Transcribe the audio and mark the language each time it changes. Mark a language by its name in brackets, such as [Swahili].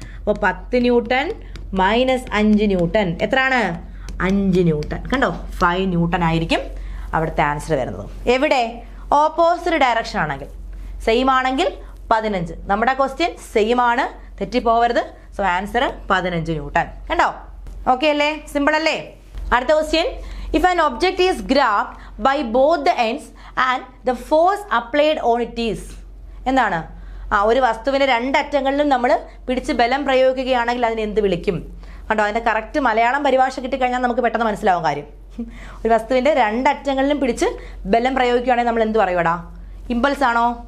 [Malayalam] അപ്പോൾ 10 newton minus 5 newton എത്രയാണ്? 5 newton. കണ്ടോ, 5 ന്യൂട്ടൺ ആയിരിക്കും അവിടുത്തെ ആൻസർ വരുന്നത്. എവിടെ? ഓപ്പോസിറ്റ് ഡയറക്ഷൻ ആണെങ്കിൽ. സെയിം ആണെങ്കിൽ 15. നമ്മുടെ ക്വസ്റ്റ്യൻ സെയിം ആണ്, തെറ്റിപ്പോവരുത്. So answer 15 newton. കണ്ടോ? ഓക്കെ അല്ലേ? സിമ്പിൾ അല്ലേ? അടുത്ത question, [English] if an object is grabbed by both the ends and the force applied on it is, [Malayalam] എന്താണ്? ഒരു വസ്തുവിൻ്റെ രണ്ടറ്റങ്ങളിലും നമ്മൾ പിടിച്ച് ബലം പ്രയോഗിക്കുകയാണെങ്കിൽ അതിനെ എന്ത് വിളിക്കും? കണ്ടോ, അതിൻ്റെ കറക്റ്റ് മലയാളം പരിഭാഷ കിട്ടിക്കഴിഞ്ഞാൽ നമുക്ക് പെട്ടെന്ന് മനസ്സിലാവും കാര്യം. ഒരു വസ്തുവിൻ്റെ രണ്ടറ്റങ്ങളിലും പിടിച്ച് ബലം പ്രയോഗിക്കുകയാണെങ്കിൽ നമ്മൾ എന്ത് പറയുവാടാ? ഇമ്പൾസ് ആണോ?